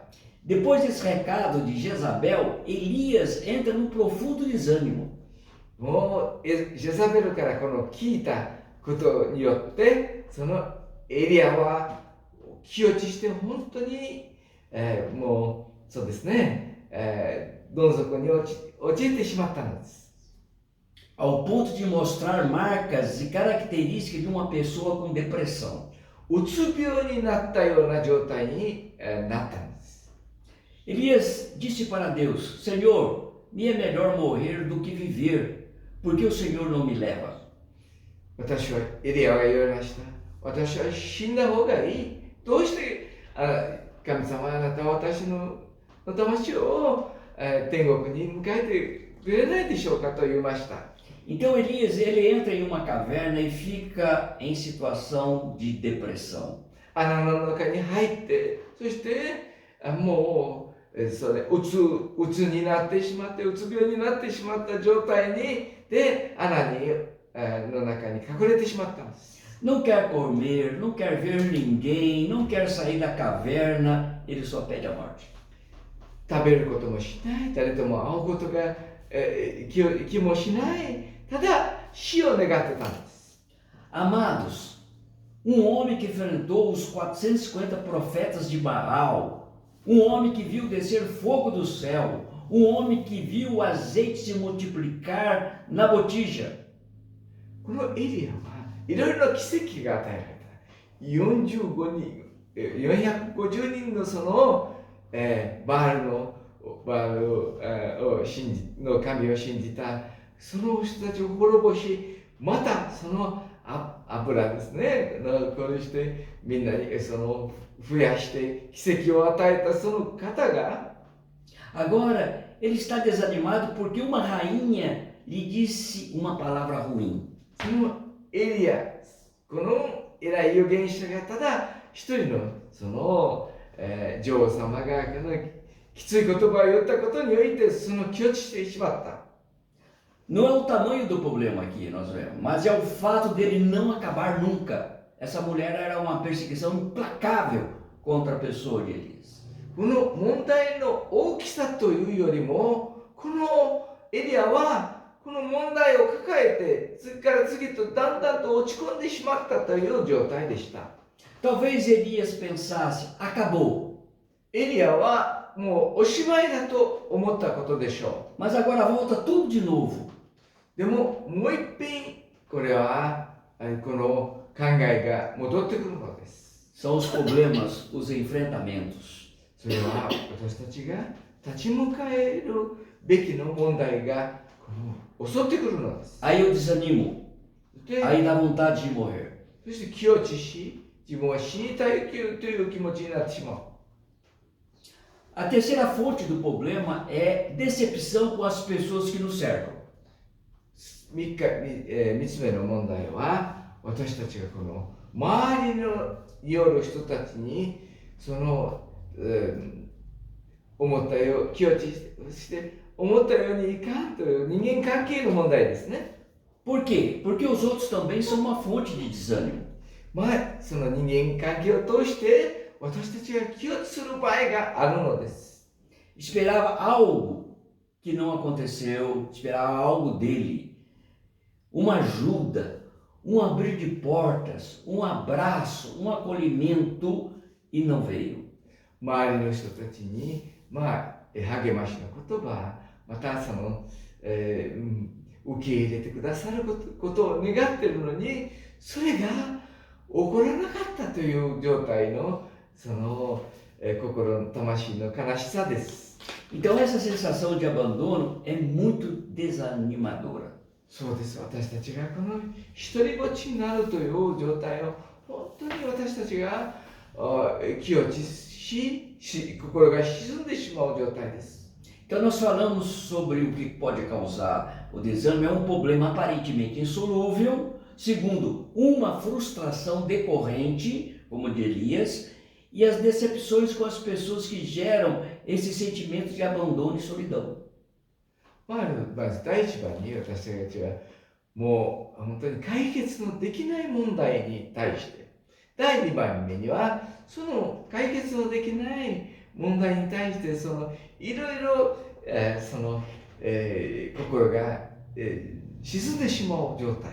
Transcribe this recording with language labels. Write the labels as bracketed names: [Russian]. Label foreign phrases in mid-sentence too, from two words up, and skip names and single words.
[Portuguese] Depois desse recado de Jezabel, Elias entra num profundo desânimo. [Japanese] もうジェザベルからこの聞いたことによって、そのエリアは気落ちして本当に、もそうですね、どん底に陥ってしまったのです。 [Portuguese] ao ponto de mostrar marcas e características de uma pessoa com depressão. [Japanese] うつ病になったような状態に、なったんです。 [Portuguese] Elias disse para Deus: Senhor, me é melhor morrer do que viver, porque o Senhor não me leva. [Japanese] 私はエリアが言われました。私は死んだ方がいい。どうして神様あなたは私の魂を、天国に迎えてくれないでしょうかと言いました。 [Portuguese] Então Elias, ele entra em uma caverna e fica em situação de depressão. [Japanese] 穴の中に入って、そしてもうそれうつになってしまって、うつ病になってしまった状態で穴の中に隠れてしまったんです。 [Portuguese] Não quer comer, não quer ver ninguém, não quer sair da caverna, ele só pede a morte. [Japanese] 食べることもしない、誰とも会うことが、気もしない、ただ死を願ってたんです。 [Portuguese] Amados, homem que enfrentou os 450 profetas de Baal, homem que viu descer fogo do céu, homem que viu o azeite se multiplicar na botija. [Japanese] このエリアはいろいろな奇跡が与えられた。45人、450人のその、バールをの神を信じたその人たちを滅ぼし、またその油ですね、こうしてみんなにその増やして奇跡を与えたその方が、 [Portuguese] Agora ele está desanimado porque uma rainha lhe disse uma palavra ruim. [Japanese] そのエリア、この偉い預言者がただ一人のその、女王様がこのきつい言葉を言ったことにおいてその気落ちしてしまった。 [Portuguese] Não é o tamanho do problema aqui, nós vemos, mas é o fato dele não acabar nunca. Essa mulher era uma perseguição implacável contra a pessoa de Elias. [Japanese] この問題の大きさというよりも、このエリアはこの問題を抱えて次から次とだんだんと落ち込んでしまったという状態でした。 [Portuguese] Talvez Elias pensasse, acabou. [Japanese] エリアはもうおしまいだと思ったことでしょう。 [Portuguese] Mas agora volta tudo de novo. [Japanese] でももう一遍これはこの考えが戻ってくるのです。 [Portuguese] São os problemas, os enfrentamentos. [Japanese] それは私たちが立ち向かえるべきの問題が襲ってくるのです。 [Portuguese] Aí eu desanimo. [Japanese] で、 [Portuguese] Aí dá vontade de morrer. [Japanese] そして気落ちし、自分は死にたいという気持ちになってしまう。 [Portuguese] A terceira fonte do problema é decepção com as pessoas que nos cercam. [Japanese] 3 つ目の問題は、私たちがこの周りによる人たちにその、思ったよう気落ちして思ったようにいかんという人間関係の問題ですね。 [Portuguese] Por quê? Porque os outros também são uma fonte de desânimo. [Japanese] その人間関係を通して私たちが気落ちする場合があるのです。 [Portuguese] Esperava algo que não aconteceu, esperava algo dele. Uma ajuda, um abrir de portas, um abraço, um acolhimento e não veio. [Japanese] 周りの人たちに、励ましの言葉、またその、受け入れてくださることを願っているのに、それが起こらなかったという状態のその、心の魂の悲しさです。 [Portuguese] Então essa sensação de abandono é muito desanimadora. [Japanese] そうです。私たちがこの一人ぼっちになるという状態を本当に私たちが気落ちし、心が沈んでしまう状態です。 [Portuguese] Então nós falamos sobre o que pode causar o desânimo, é um problema aparentemente insolúvel. Segundo, uma frustração decorrente, como de Elias, e as decepções com as pessoas que geram esse sentimento de abandono e solidão. [Japanese] まず第一番に私たちはもう本当に解決のできない問題に対して、第2番目にはその解決のできない問題に対してそのいろいろ心が、沈んでしまう状態。